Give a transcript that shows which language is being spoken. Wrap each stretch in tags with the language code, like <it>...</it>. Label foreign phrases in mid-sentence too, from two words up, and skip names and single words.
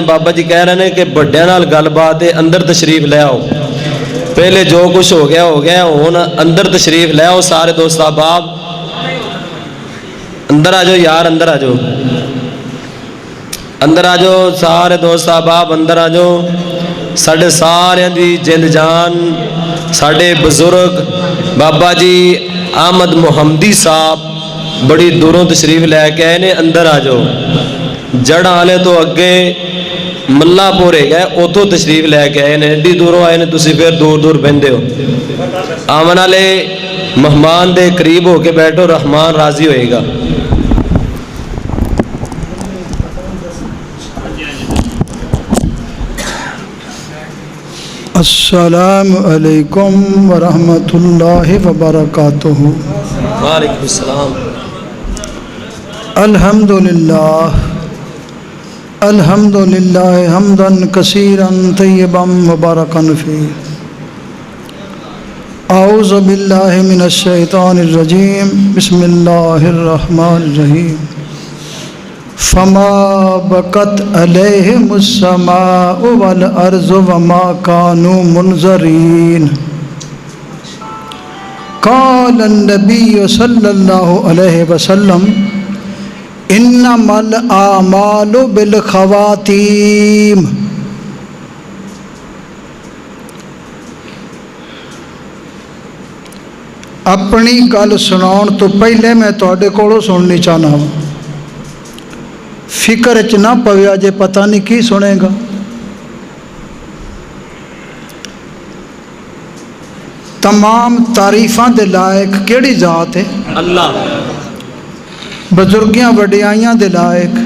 <pa>بابا جی کہہ رہے ہیں کہ بڑے نال گل بات ہے, اندر تشریف لے آؤ. پہلے جو کچھ ہو گیا ہوں اندر تشریف لے آؤ. سارے دوست احباب اندر آ جاؤ یار, اندر آ جاؤ, اندر آ جاؤ. سارے دوست احباب اندر آ جاؤ. ساڈے سارے دی جند جان ساڈے بزرگ بابا جی احمد محمدی صاحب بڑی دوروں تشریف لے کے آئے نے. اندر آ جاؤ. جڑاں والے تو اگے ملا پورے گئے اتوں تشریف لے کے آئے نے. ایڈی دوروں آئے نے, تسی پھر دور دور بہندے ہو. آمن والے مہمان دے قریب ہو کے بیٹھو, رحمان راضی ہوئے گا.</pa> <ar>السلام علیکم ورحمۃ اللہ وبرکاتہ. وعلیکم السلام. الحمد للہ حمدا کثیرا طیبا مبارکا فیہ. اعوذ باللہ من الشیطان الرجیم. بسم اللہ الرحمن الرحیم. فما بکت علیہم السماء والارض وما كانوا منظرین. قال النبی صلی اللہ علیہ وسلم انما الاعمال بالخواتیم.</ar> <pa>اپنی گل سناؤن تو پہلے میں تواڈے کولوں سننی چاہنا ہوں. فکر چ نہ پویا جے پتہ نہیں کی سنے گا. تمام تعریفاں دے لائق کیڑی ذات ہے؟ اللہ. بزرگیاں وڈیائیاں دے لائق</pa>